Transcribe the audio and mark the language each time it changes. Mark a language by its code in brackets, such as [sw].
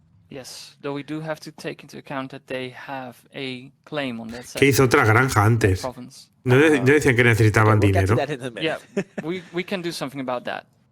[en] Yes, though we do have to take into account that they have a claim on that side. [es] ¿Qué hizo otra granja antes? No decían que necesitaban dinero. [en] Yeah, we can do something about that.